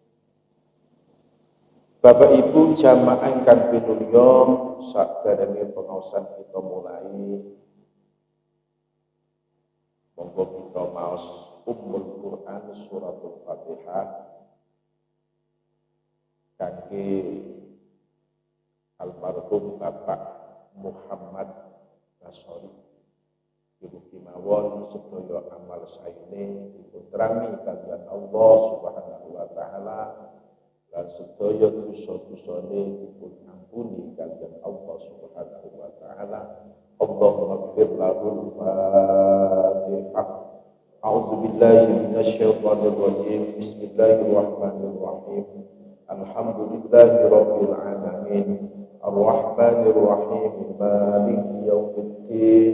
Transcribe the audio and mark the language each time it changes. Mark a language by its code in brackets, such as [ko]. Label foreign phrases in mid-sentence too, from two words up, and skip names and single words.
[jv] Bapak Ibu jamaah ingkang pinulya, saderenge pengaosan kita mulai, monggo kita maos Ummul Quran suratul Fatihah kangge almarhum Bapak Muhammad Nasori. Mugi mawon sedaya amal saene dipuntrami kaliyan Allah [ar] سبحانه وتعالى [jv] lan sedaya dosa-dosane dipun ampuni kaliyan Allah [ar] سبحانه وتعالى. اللهم اغفر له الفاتحة. أعوذ بالله من الشيطان الرجيم. بسم الله الرحمن الرحيم. الحمد لله رب العالمين. الرحمن الرحيم. مالك يوم الدين.